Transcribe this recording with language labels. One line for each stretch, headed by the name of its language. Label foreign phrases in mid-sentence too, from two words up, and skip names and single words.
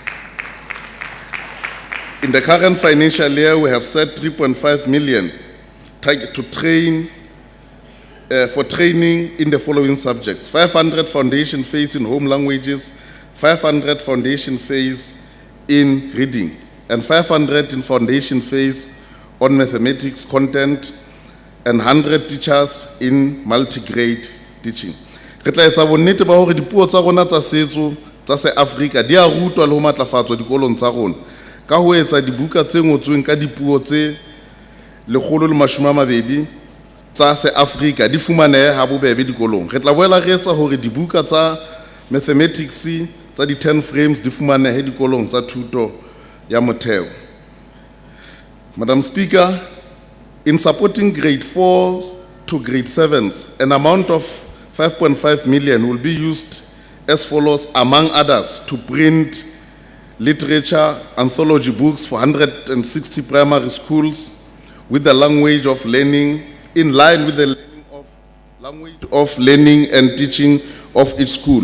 English: In the current financial year, we have set 3.5 million to train for training in the following subjects: 500 foundation phase in home languages, 500 foundation phase in reading, and 500 in foundation phase on mathematics content, and 100 teachers in multi-grade teaching.
Southern Sotho: Re tla etsa bonnete ba hore dipuo tsa rona tsa setso tsa se Africa di a rutwa le ho matlafatswa dikolong tsa rona ka ho etsa dibuka tse ngotsweng ka dipuo tse 120 tsa se Africa di fumanehe ha bobebe dikolong. Re tla boela re etsa hore dibuka tsa mathematics tsa di 10 frames di fumanehe dikolong tsa thuto ya motheo.
English: Madam Speaker, in supporting grade 4 to grade 7s, an amount of 5.5 million will be used as follows, among others, to print literature anthology books for 160 primary schools with the language of learning in line with the language of learning and teaching of each school.